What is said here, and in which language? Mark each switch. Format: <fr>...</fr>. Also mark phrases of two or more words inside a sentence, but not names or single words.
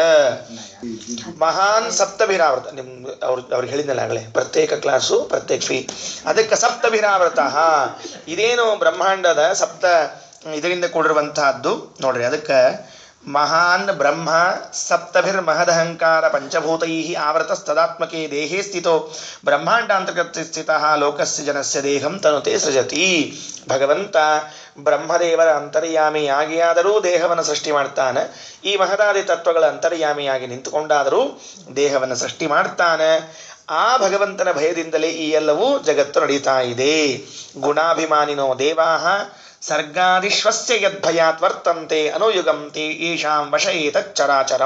<sa>ಮಹಾನ್ ಸಪ್ತಭಿರಾವೃತ,</sa> <kn>ಅವ್ರಿಗೆ ಹೇಳಿದ್ನಲ್ಲ ಆಗಲೇ, ಪ್ರತ್ಯೇಕ ಕ್ಲಾಸು ಪ್ರತ್ಯೇಕ ಫೀ. ಅದಕ್ಕೆ ಸಪ್ತಭಿರಾವೃತ, ಇದೇನು ಬ್ರಹ್ಮಾಂಡದ ಸಪ್ತ ಇದರಿಂದ ಕೂಡಿರುವಂತಹದ್ದು ನೋಡ್ರಿ.</kn> <sa>ಅದಕ್ಕೆ ಮಹಾನ್ ಬ್ರಹ್ಮ ಸಪ್ತಭಿರ್ಮಹದಹಂಕಾರ ಪಂಚಭೂತೈ ಆವೃತಸ್ತದಾತ್ಮಕೆ ದೇಹೇ ಸ್ಥಿತೋ ಬ್ರಹ್ಮಾಂಡಾಂತರ್ಗತ ಸ್ಥಿತಃ ಲೋಕಸ್ಯ ಜನಸ್ಯ ದೇಹಂ ತನುತೆ ಸೃಜತಿ.</sa> <kn>ಭಗವಂತ ಬ್ರಹ್ಮದೇವರ ಅಂತರ್ಯಾಮಿಯಾಗಿಯಾದರೂ ದೇಹವನ್ನು ಸೃಷ್ಟಿ ಮಾಡ್ತಾನೆ. ಈ ಮಹದಾದಿ ತತ್ವಗಳ ಅಂತರ್ಯಾಮಿಯಾಗಿ ನಿಂತುಕೊಂಡಾದರೂ ದೇಹವನ್ನು ಸೃಷ್ಟಿ ಮಾಡ್ತಾನೆ. ಆ ಭಗವಂತನ ಭಯದಿಂದಲೇ ಈ ಎಲ್ಲವೂ ಜಗತ್ತು ನಡೀತಾ ಇದೆ.</kn> <sa>ಗುಣಾಭಿಮಾನಿನೋ ದೇವಾಹ ಸರ್ಗಾದಿಶ್ವಸ್ಯ ಯದ್ಭಯಾತ್ ವರ್ತಂತೆ ಅನುಯುಗಂತೆ ಈಶಾಂ ವಶಯೇತಚ್ಚರಾಚರಂ.</sa>